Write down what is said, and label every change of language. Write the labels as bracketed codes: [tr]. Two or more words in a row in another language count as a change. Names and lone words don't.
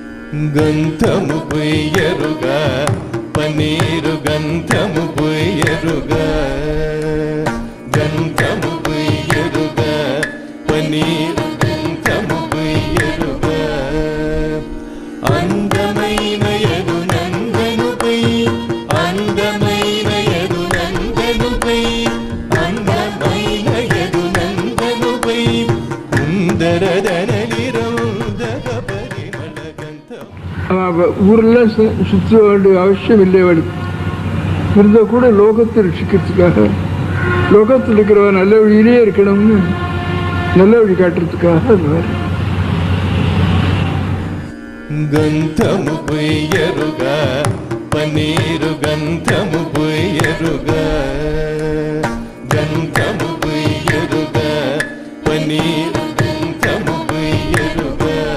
[te] గంధము పొయ్యరుగా పన్నీరు గంధము పొయ్యరుగా గంధము పొయ్యరుగా పన్నీరు గంధము పొయ్యరుగా అందమైన ఎరునందనుపై అందమైన ఎరునందనుపై అందమైన ఎరునందనుపై [ta] ஊரெல்லாம் சுற்ற வேண்டிய அவசியம் இல்லை அவளுக்கு. இருந்தால் கூட லோகத்தை ரட்சிக்கிறதுக்காக, லோகத்தில் இருக்கிறவ நல்ல வழியிலே இருக்கணும்னு நல்ல வழி காட்டுறதுக்காக அது மாதிரி. [te] గంధము పొయ్యరుగా పన్నీరు గంధము పొయ్యరుగా గంధము పొయ్యరుగా పన్నీరు గంధము పొయ్యరుగా